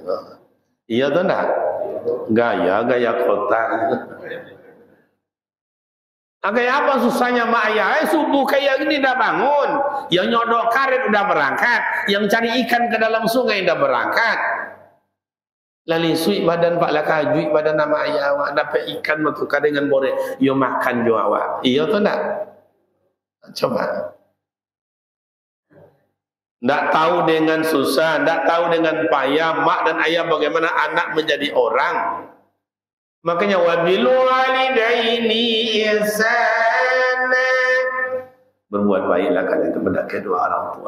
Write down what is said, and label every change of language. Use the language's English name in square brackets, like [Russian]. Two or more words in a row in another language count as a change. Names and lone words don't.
[Indonesian] Iya tuh enggak? Gaya kota. Kayak apa susahnya mak ayah? Subuh kayak gini dah bangun. Yang nyodok karet udah berangkat. Yang cari ikan ke dalam sungai udah berangkat. Lalu suik badan Pak Lakajui badan nama ayah awak dapat ikan bertukar dengan borek. [Minangkabau] Yo makan jo awak. [Indonesian] Iya tuh enggak? Coba. Tidak tahu dengan susah, tidak tahu dengan payah mak dan ayah bagaimana anak menjadi orang. Makanya [Arabic] وبالوالدين إحسانا, [Indonesian] berbuat baiklah kalian kepada kedua orang tua.